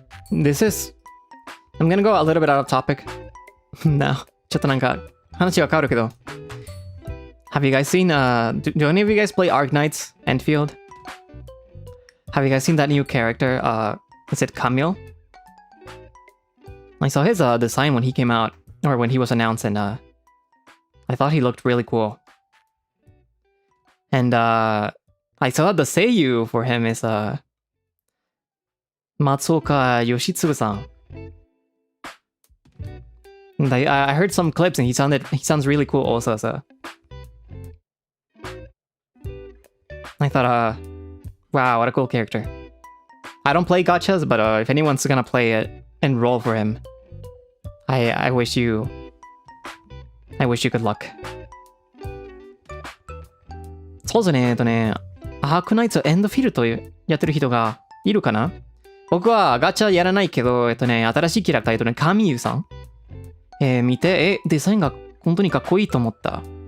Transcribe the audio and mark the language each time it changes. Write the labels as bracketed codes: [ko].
[en] This is... I'm gonna go a little bit out of topic now. [ja] ちょっとなんか話が変わるけど。 [en] Have you guys seen, do any of you guys play Arknights Enfield? Have you guys seen that new character? Is it Camille? I saw his design when he came out, or when he was announced, and I thought he looked really cool. And I saw the seiyuu for him is Matsuoka Yoshitsugu-san. And I heard some clips and he sounds really cool also, so I thought, wow, what a cool character. I don't play gachas, but if anyone's gonna play it and roll for him, I wish you good luck. [ja] そうですね、アークナイツエンドフィルトやってる人がいるかな。僕はガチャやらないけど、新しいキャラクターカミユさん、見て、デザインが本当にかっこいいと思った。